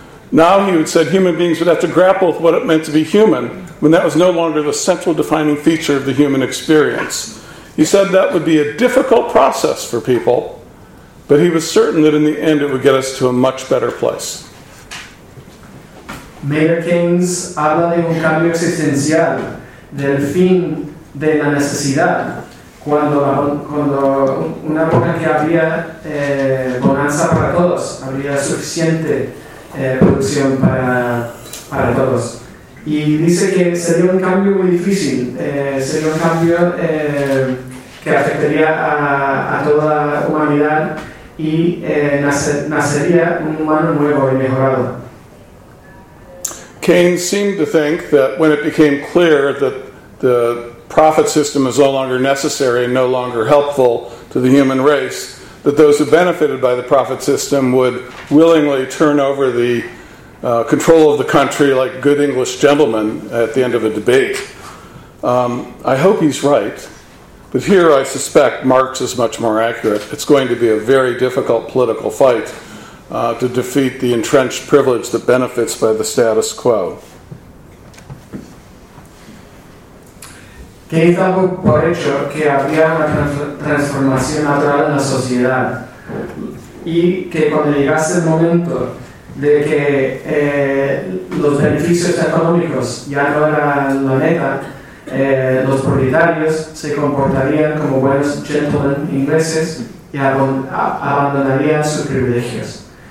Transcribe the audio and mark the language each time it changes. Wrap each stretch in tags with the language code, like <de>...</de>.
<en>Now, he would say, human beings would have to grapple with what it meant to be human when that was no longer the central defining feature of the human experience. He said that would be a difficult process for people, but he was certain that in the end it would get us to a much better place.</en> <es>Mayer Keynes habla de un cambio existencial, del fin de la necesidad, cuando una época que había bonanza para todos, había suficiente producción para todos. Y dice que sería un cambio muy difícil, sería un cambio que afectaría a toda la humanidad y nacería un humano nuevo y mejorado.</es> <en>Keynes seemed to think that when it became clear that the profit system is no longer necessary and no longer helpful to the human race, that those who benefited by the profit system would willingly turn over the control of the country like good English gentlemen at the end of a debate. I hope he's right, but here I suspect Marx is much more accurate. It's going to be a very difficult political fight to defeat the entrenched privilege that benefits by the status quo.</en> <es>Keynes da por hecho que habría una transformación natural en la sociedad y que cuando llegase el momento de que los beneficios económicos ya no eran la meta, los propietarios se comportarían como buenos gentlemen ingleses y abandonarían sus privilegios.</es>